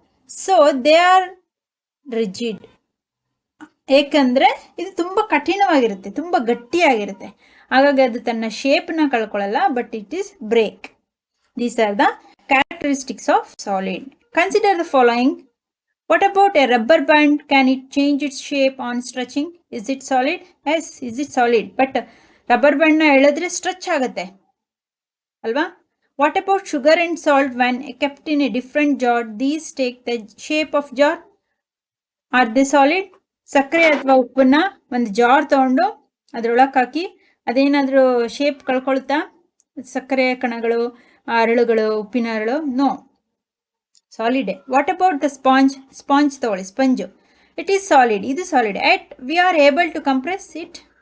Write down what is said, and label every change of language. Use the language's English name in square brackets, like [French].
[English] So they are rigid. [Kannada] ಏಕೆಂದರೆ ಇದು ತುಂಬ ಕಠಿಣವಾಗಿರುತ್ತೆ, ತುಂಬ ಗಟ್ಟಿಯಾಗಿರುತ್ತೆ. ಹಾಗಾಗಿ ಅದು ತನ್ನ ಶೇಪ್ನ ಕಳ್ಕೊಳ್ಳಲ್ಲ, [English] But it is break. These are the characteristics of solid. Consider the following. What about a rubber band? Can it change its shape on stretching? Is it solid? Yes, is it solid? But [Kannada] rubber band na ಎಳೆದ್ರೆ stretch ಆಗುತ್ತೆ ಅಲ್ವಾ? [English] What about sugar and salt when kept in a different jar? These take the shape of jar. Are they solid? [Kannada] ಸಕ್ಕರೆ ಅಥವಾ ಉಪ್ಪನ್ನ ಒಂದು jar ತಗೊಂಡು ಅದ್ರೊಳಗೆ ಹಾಕಿ ಅದೇನಾದರೂ shape ಕಳ್ಕೊಳ್ತಾ? ಸಕ್ಕರೆ ಕಣಗಳು, ಅರಳುಗಳು, ಉಪ್ಪಿನ ಅರಳು? [English] No, solid. What about the sponge [Kannada] ತಗೊಳ್ಳಿ, [English] Sponge. It is solid, [Kannada] ಇದು solid. [English] Yet we are able to compress it.